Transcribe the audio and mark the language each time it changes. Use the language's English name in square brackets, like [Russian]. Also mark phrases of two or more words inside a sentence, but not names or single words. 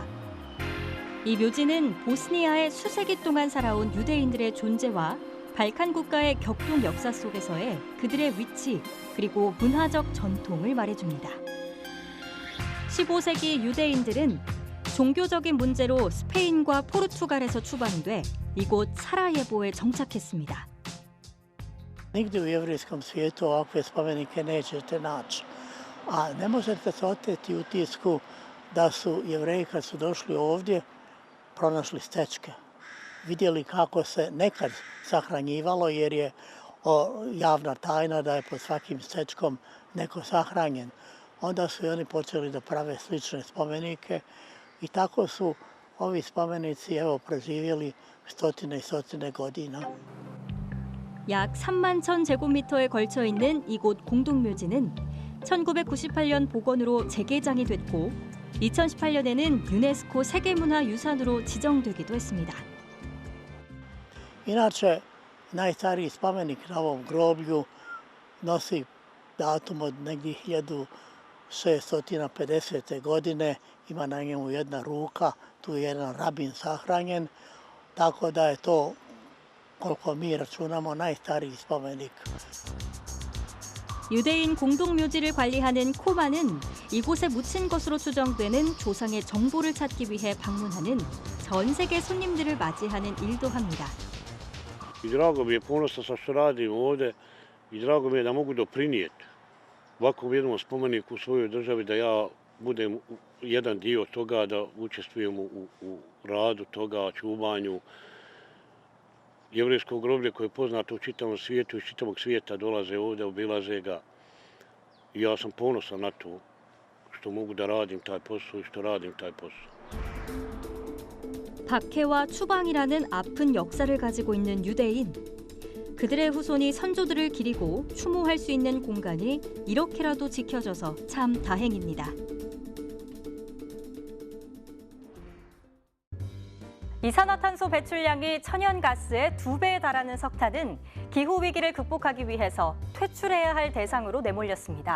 [Korean] 이 묘지는 보스니아에 수세기 동안 살아온 유대인들의 존재와 발칸 국가의 격동 역사 속에서의 그들의 위치, 그리고 문화적 전통을 말해줍니다. 15세기 유대인들은 종교적인 문제로 스페인과 포르투갈에서 추방돼 이곳 사라예보에 정착했습니다. [Bosnian] Nigdje u jevrijskom svijetu ovakve spomenike nećete naći. A ne možete se oteti utisku da su Jevreji kad su došli ovdje pronašli stečke. Vidjeli kako se nekad sahranjivalo jer je javna tajna da je pod svakim stečkom neko sahranjen. Onda su i oni počeli da prave slične spomenike i tako su ovi spomenici preživjeli stotine i stotine godina. [Korean] 약 3만 1천 제곱미터에 걸쳐 있는 이곳 공동묘지는 1998년 복원으로 재개장이 됐고 2018년에는 유네스코 세계문화유산으로 지정되기도 했습니다. [Bosnian] Inače, najstariji spomenik na ovom groblju nosi datum od negdje 1650. godine. Ima na njemu jedna ruka, tu je jedan rabin sahranjen, tako da je to, koliko mi računamo, najstariji spomenik. [Korean] 유대인 공동묘지를 관리하는 코마는 이곳에 묻힌 것으로 추정되는 조상의 정보를 찾기 위해 방문하는 전 세계 손님들을 맞이하는 일도 합니다. [Bosnian] I drago mi je, ponosan sam što radim ovdje i drago mi je da mogu doprinijeti ovakvom jednom spomeniku u svojoj državi, da ja budem jedan dio toga, da učestvujem u radu toga, čuvanju. Jevrejsko groblje koje je poznato u čitavom svijetu i iz čitavog svijeta dolaze ovdje, obilaze ga. I ja sam ponosan na to što mogu da radim taj posao i što radim taj posao. [Korean] 박해와 추방이라는 아픈 역사를 가지고 있는 유대인. 그들의 후손이 선조들을 기리고 추모할 수 있는 공간이 이렇게라도 지켜져서 참 다행입니다. 이산화탄소 배출량이 천연가스의 2배에 달하는 석탄은 기후위기를 극복하기 위해서 퇴출해야 할 대상으로 내몰렸습니다.